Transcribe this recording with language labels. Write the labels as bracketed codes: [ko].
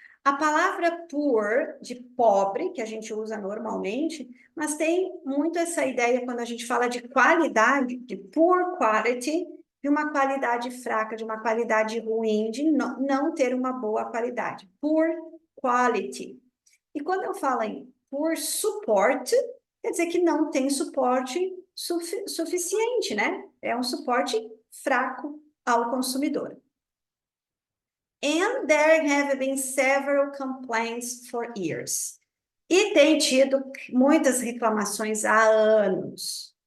[pt] A palavra poor, de pobre, que a gente usa normalmente, mas tem muito essa ideia quando a gente fala de qualidade, de [en] poor quality, [pt] de uma qualidade fraca, de uma qualidade ruim, de não ter uma boa qualidade. [en] Poor quality. [pt] E quando eu falo em [en] poor support, [pt] quer dizer que não tem suporte suficiente, né? É um suporte fraco ao consumidor. [en] And there have been several complaints for years. [pt] E tem tido muitas reclamações há anos.